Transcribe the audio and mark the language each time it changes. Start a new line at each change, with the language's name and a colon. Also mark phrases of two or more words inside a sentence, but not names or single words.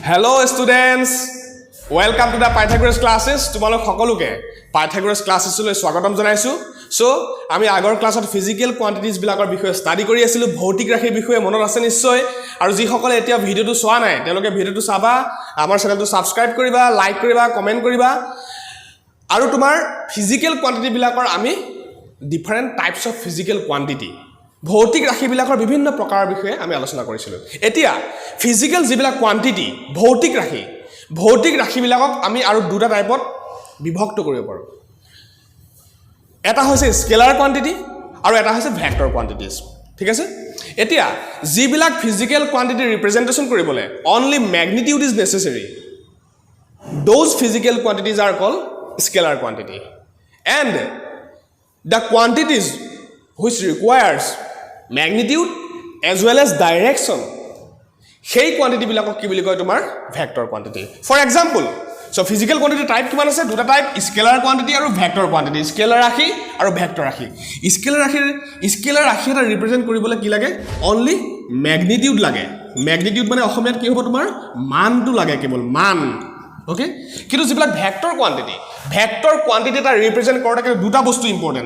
English: Hello students, welcome to the Pythagoras classes.
Assamese: তোমালোক সকলোকে Pythagoras classes লৈ স্বাগতম জনাইছো. So আমি আগৰ ক্লাছত
English: physical quantities
Assamese: বিলাকৰ বিষয়ে ষ্টাডি কৰি আছিলো, ভৌতিক ৰাশিৰ বিষয়ে মনত আছে নিশ্চয়। আৰু যি সকলে এতিয়া ভিডিওটো চোৱা নাই তেওঁলোকে ভিডিওটো চাবা, আমাৰ চেনেলটো সাবস্ক্ৰাইব কৰিবা, লাইক কৰিবা, কমেন্ট কৰিবা। আৰু তোমাৰ
English: physical quantity
Assamese: বিলাকৰ আমি
English: different types of physical quantity
Assamese: ভৌতিক ৰাশিবিলাকৰ বিভিন্ন প্ৰকাৰৰ বিষয়ে আমি আলোচনা কৰিছিলো। এতিয়া ফিজিক্যাল যিবিলাক কোয়ান্টিটি ভৌতিক ৰাশিবিলাকক আমি আৰু দুটা টাইপত বিভক্ত কৰিব পাৰো। এটা হৈছে
English: scalar quantity
Assamese: আৰু এটা হৈছে
English: vector quantities. ঠিক আছে?
Assamese: এতিয়া যিবিলাক
English: physical quantity
Assamese: ৰিপ্ৰেজেন্টেশন কৰিবলৈ
English: only magnitude is necessary, those physical quantities are called scalar quantity, and the quantities which requires magnitude as well as direction,
Assamese: সেই কোয়ান্টিটি বিলাকক কি বুলি কয় তোমাৰ
English: vector quantity. for example, so physical quantity type
Assamese: কিমান আছে? দুটা টাইপ,
English: scalar quantity
Assamese: আৰু
English: vector quantity.
Assamese: স্কেলাৰ ৰাশি আৰু ভেক্টৰ ৰাশি। স্কেলাৰ ৰাশি এটা ৰিপ্ৰেজেন্ট কৰিবলৈ কি লাগে?
English: only magnitude
Assamese: লাগে। ম্যাগনিটিউড মানে অসমীয়াত কি হ'ব তোমাৰ মানটো লাগে, কেৱল মান। ওকে, কিন্তু যিবিলাক
English: vector quantity
Assamese: এটা ৰিপ্ৰেজেন্ট কৰোঁতে কিন্তু দুটা বস্তু ইম্পৰ্টেন্ট।